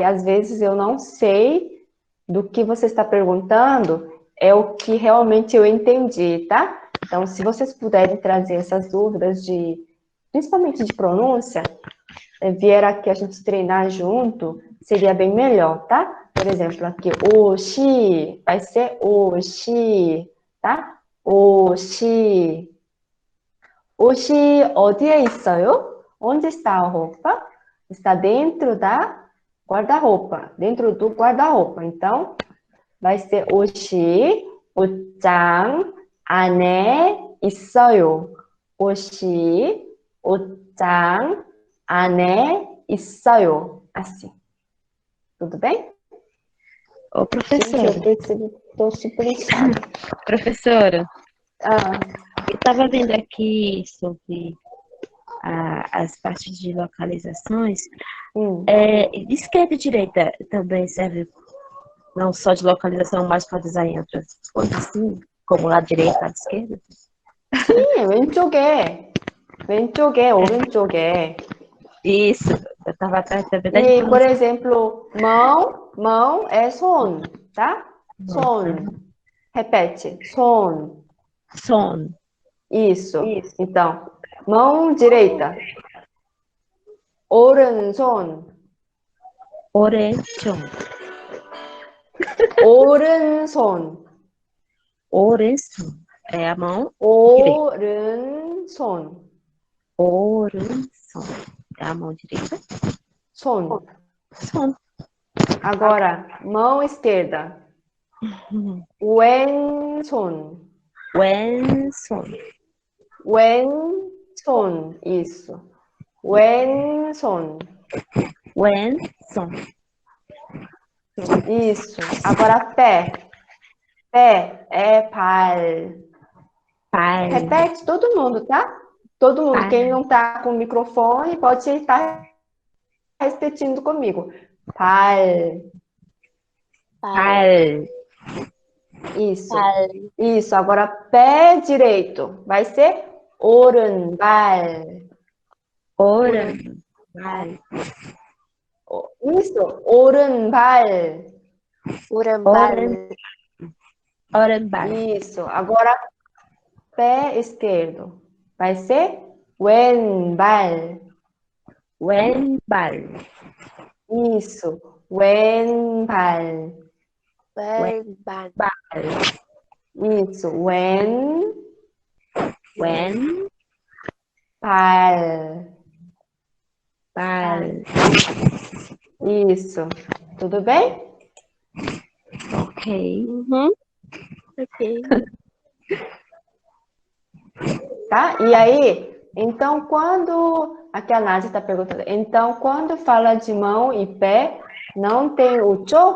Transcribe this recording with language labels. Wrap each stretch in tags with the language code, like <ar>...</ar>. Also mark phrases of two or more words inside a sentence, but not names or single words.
<pt>Às vezes eu não sei do que você está perguntando, é o que realmente eu entendi, tá? Então, se vocês puderem trazer essas dúvidas principalmente de pronúncia, vier aqui a gente treinar junto, seria bem melhor, tá? Por exemplo, aqui, 오시, vai ser 오시, tá?</pt> <ko>오시. 옷이 어디에 있어요?</ko> <pt>Onde está a roupa? Está dentro da guarda-roupa, dentro do guarda-roupa. Então, vai ser</pt> <ko>옷이 옷장 안에 있어요. 옷이 옷장 안에 있어요.</ko> <pt>Assim. Tudo bem? Ô, professora. Gente, eu estou super inchada. Professora, eu estava vendo aqui sobre as partes de localizações. De esquerda e direita também serve não só de localização, mas pode usar em outras coisas, assim, como lado direito, lado esquerdo? Sim,</pt> <ko>왼쪽에, 오른쪽에.</ko> <pt>Isso, eu estava atrás também. E, por exemplo, mão é 손, tá?</pt> <ko>손. Repete, 손. 손.</ko> <pt>Isso. Então, mão direita.</pt> <ko>오른손. 오른손. 오른손. 오른손.</ko> <pt>É a mão</pt> <ko>오른손. 오른손.</ko> <pt>É a mão direita.</pt> <ko>손. 손.</ko> <pt>Agora, mão esquerda.</pt> <ko>왼손. 왼손. 왼손. Isso. 왼손. When, son.</ko> <pt>Isso. Agora, pé. Pé é 발.</pt> <ko>발.</ko> <pt>Repete todo mundo, tá? Todo mundo.</pt> <ko>발.</ko> <pt>Quem não tá com o microfone pode estar repetindo comigo.</pt> <ko>발. 발.</ko> <pt>Isso.</pt> <ko>발.</ko> <pt>Isso. Agora, pé direito. Vai ser 오른발.</pt> <ko>오른발. Isso. 오른발. 오른발. 오른발.</ko> <pt>Isso. Agora, pé esquerdo. Vai ser 왼발.</pt> <ko>왼발. Isso. 왼발. 왼발. Isso. 왼발. 발.</ko> <pt>Isso. Tudo bem? Ok. Ok. Tá? E aí, então, quando... Aqui a Nádia está perguntando. Então, quando fala de mão e pé, não tem o 쪽?</pt>